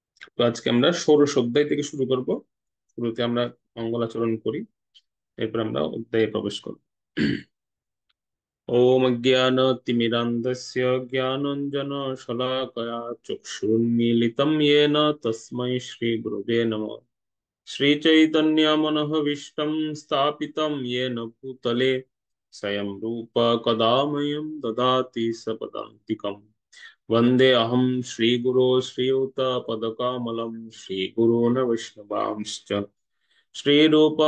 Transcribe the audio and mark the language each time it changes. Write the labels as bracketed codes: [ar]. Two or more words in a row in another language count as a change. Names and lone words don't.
[bn] তো আজকে আমরা ষোড়শ অধ্যায় থেকে শুরু করব। শুরুতে আমরা মঙ্গলাচরণ করি, এরপর আমরা অধ্যায়ে প্রবেশ করব। [sa] ওম অজ্ঞানতিমিরান্ধস্য জ্ঞানাঞ্জনশলাকয়া চক্ষুरुन्मीलितं येन तस्मै श्रीगुरवे नमः। श्रीचैतन्यमनोभीष्टं स्थापितं येन भूतले स्वयं रूप कदा मह्यं ददाति सपदान्तिकम्। वन्दे अहं श्रीगुरो श्रीयुतपदकमलं श्रीगुरून् वैष्णवांश्च श्रीरूपं